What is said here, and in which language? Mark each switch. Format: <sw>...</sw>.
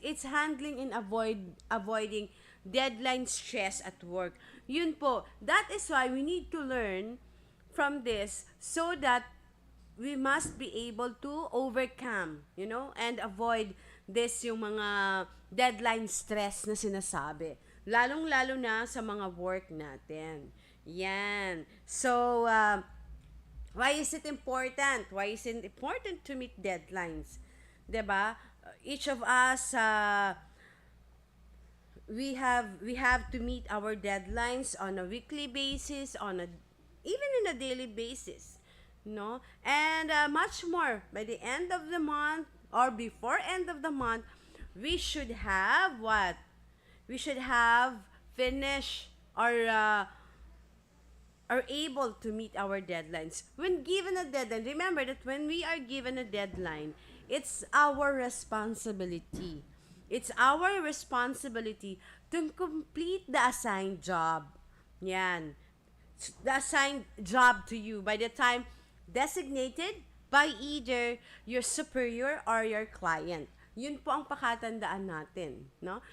<en>It's handling and avoiding deadline stress at work.</en> <tl>Yun po.</tl> <en>That is why we need to learn from this so that we must be able to overcome, and avoid this</en> <tl>yung mga deadline stress na sinasabi. Lalong-lalo na sa mga work natin. Yan.</tl> <en>So, why is it important? Why is it important to meet deadlines?</en> <tl>'Di ba?</tl> <en>Each of us, we have to meet our deadlines on a weekly basis, even in a daily basis, no? And much more by the end of the month or before end of the month, we should have what? We should have finished or are able to meet our deadlines. When given a deadline, remember that when we are given a deadline, it's our responsibility. It's our responsibility to complete the assigned job.</en> <tl>Yan.</tl> <en>The assigned job to you by the time designated by either your superior or your client.</en> <tl>Yun po ang pakatandaan natin, no?</tl>